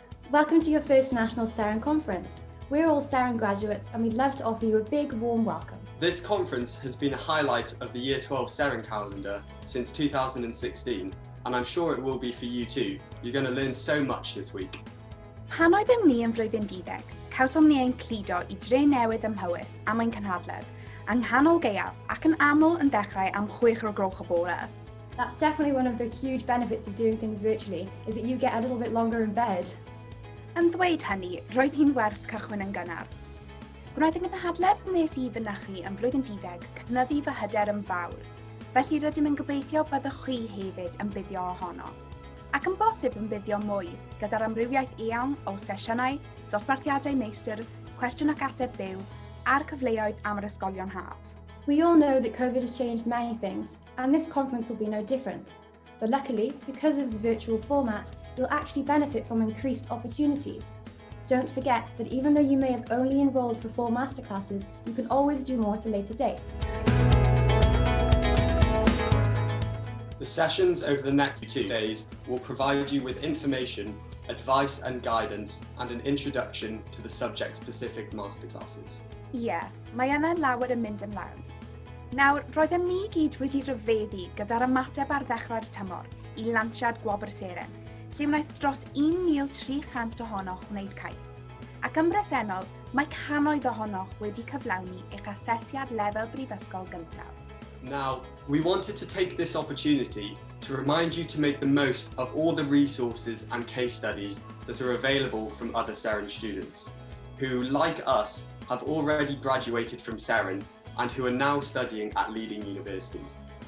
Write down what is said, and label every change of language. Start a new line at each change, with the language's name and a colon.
English: Welcome to your first National Seren Conference. We're all Seren graduates and we'd love to offer you a big warm welcome. This conference has been a highlight of the Year 12 Seren calendar since 2016, and I'm sure it will be for you too. You're going to learn so much this week.
Welsh: Pan oeddem ni yn flwyddyn 12, cawsom ni ein cludo I dre newydd ym Mhywys am ein Gynhadledd, yng nghanol gaeaf ac yn aml yn dechrau am 6 o'r gloch y bore.
English: That's definitely one of the huge benefits of doing things virtually, is that you get a little bit longer in bed.
Welsh: Yn ddweud hynny, roedd hi'n werth cychwyn yn gynnar. Gwnaeth y Gynhadledd nes I fynychu yn flwyddyn 12 cynyddu fy hyder yn fawr, felly rydym yn gobeithio byddwch chi hefyd yn buddio ohono. Ac yn bosib yn buddio mwy, gyda'r amrywiaeth eang o sesiynau, dosbarthiadau meistr, cwestiwn ac ateb byw, a'r cyfleoedd am yr ysgolion haf.
English: We all know that COVID has changed many things, and this conference will be no different. But luckily, because of the virtual format, you'll actually benefit from increased opportunities. Don't forget that even though you may have only enrolled for 4 masterclasses, you can always do more at a later date. The sessions over the next 2 days will provide you with information, advice and guidance, and an introduction to the subject-specific masterclasses.
Welsh: Ie, mae yna lawer yn mynd ymlaen. Nawr, roeddem ni gyd wedi rhyfeddu gyda'r ymateb ar ddechrau'r tymor I lansiad gwobr Seren, lle wnaeth dros 1,300 ohonoch wneud cais. Ac yn bresennol, mae cannoedd ohonoch wedi cyflawni eich asesiad lefel brifysgol gyntaf.
English: Now, we wanted to take this opportunity to remind you to make the most of all the resources and case studies that are available from other Seren students, who, like us, have already graduated from Seren and who are now studying at leading universities.